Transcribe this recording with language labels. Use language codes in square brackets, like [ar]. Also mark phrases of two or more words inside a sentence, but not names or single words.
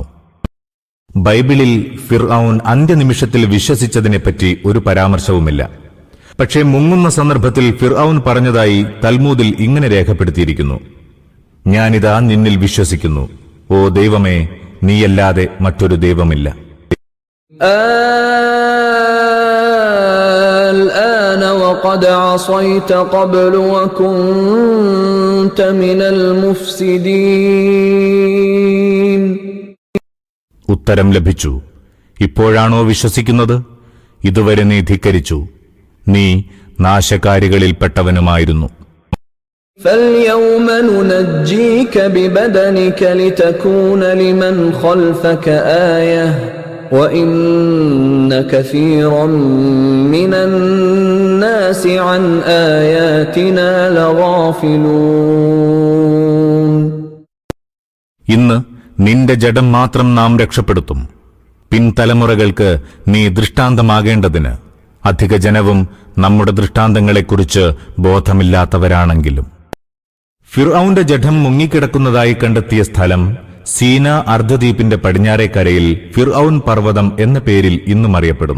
[ml] ബൈബിളിൽ ഫിർഔൻ അന്ത്യനിമിഷത്തിൽ വിശ്വസിച്ചതിനെപ്പറ്റി ഒരു പരാമർശവുമില്ല. പക്ഷേ മുങ്ങുന്ന സന്ദർഭത്തിൽ ഫിർഔൻ പറഞ്ഞതായി തൽമൂദിൽ ഇങ്ങനെ രേഖപ്പെടുത്തിയിരിക്കുന്നു: ഞാനിതാ നിന്നിൽ വിശ്വസിക്കുന്നു. ഓ ദൈവമേ, നീയല്ലാതെ മറ്റൊരു ദൈവമില്ല. [ar] الآن وقد عصيت قبل وكنت من المفسدين. [ml] ഉത്തരം ലഭിച്ചു: ഇപ്പോഴാണോ വിശ്വസിക്കുന്നത്? ഇതുവരെ നീ ധിക്കരിച്ചു, നീ നാശകാരികളിൽപ്പെട്ടവനുമായിരുന്നു. [ar] فاليوم ننجيك ببدنك لتكون لمن خلفك آية وإن كثيرا من الناس عن آياتنا لغافلون. [ml] ഇന്ന് നിന്റെ ജഡം മാത്രം നാം രക്ഷപ്പെടുത്തും, പിൻതലമുറകൾക്ക് നീ ദൃഷ്ടാന്തമാകേണ്ടതിന്. അധിക ജനവും നമ്മുടെ ദൃഷ്ടാന്തങ്ങളെക്കുറിച്ച് ബോധമില്ലാത്തവരാണെങ്കിലും. ഫിർഔന്റെ ജഡം മുങ്ങിക്കിടക്കുന്നതായി കണ്ടെത്തിയ സ്ഥലം സീന അർദ്ധദ്വീപിന്റെ പടിഞ്ഞാറേക്കരയിൽ ഫിർഔൻ പർവ്വതം എന്ന പേരിൽ ഇന്നും അറിയപ്പെടുന്നു.